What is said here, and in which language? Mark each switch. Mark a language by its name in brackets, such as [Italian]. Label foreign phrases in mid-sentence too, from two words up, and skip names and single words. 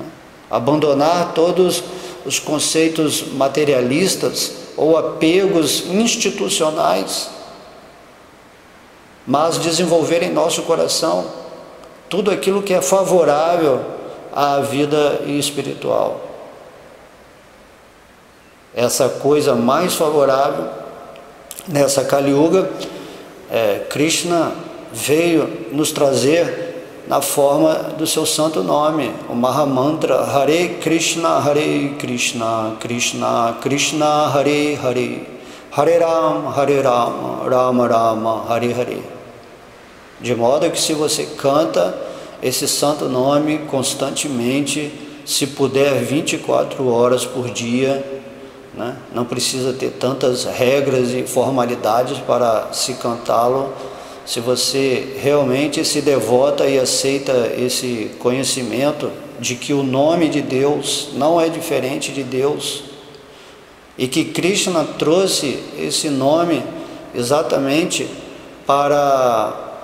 [Portuguese] Abandonar todos os conceitos materialistas ou apegos institucionais, mas desenvolver em nosso coração tudo aquilo que é favorável à vida espiritual. Essa coisa mais favorável nessa Kali Yuga, Krishna veio nos trazer na forma do seu santo nome, o Mahamantra Hare Krishna, Krishna Krishna, Hare Hare, Hare Rama, Rama Rama, Hare Hare. De modo que se você canta esse santo nome constantemente, se puder 24 horas por dia, né? Não precisa ter tantas regras e formalidades para se cantá-lo. Se você realmente se devota e aceita esse conhecimento de que o nome de Deus não é diferente de Deus, e que Krishna trouxe esse nome exatamente para